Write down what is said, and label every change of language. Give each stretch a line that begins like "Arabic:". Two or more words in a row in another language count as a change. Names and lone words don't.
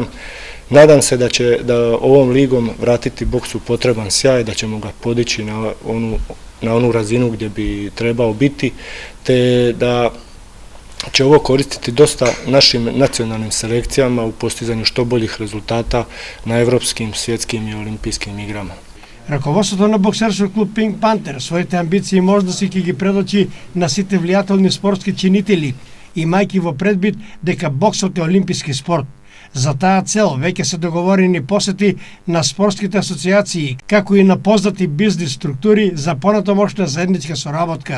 Croatian: Nadam se da će ovom ligom vratiti boksu potreban sjaj, da ćemo ga podići na onu razinu gdje bi trebao biti, te da će ovo koristiti dosta našim nacionalnim selekcijama u postizanju što boljih rezultata na evropskim, svjetskim i olimpijskim igrama.
Macedonian: Раководството на боксерски клуб Пинк Пантер своите амбиции и можности ќе ги предочи на сите влијателни спортски чинители, имајќи во предвид дека боксот е олимписки спорт. За таа цел веќе се договорени посети на спортските асоциации, како и на познати бизнес структури за понатомошна заедничка соработка.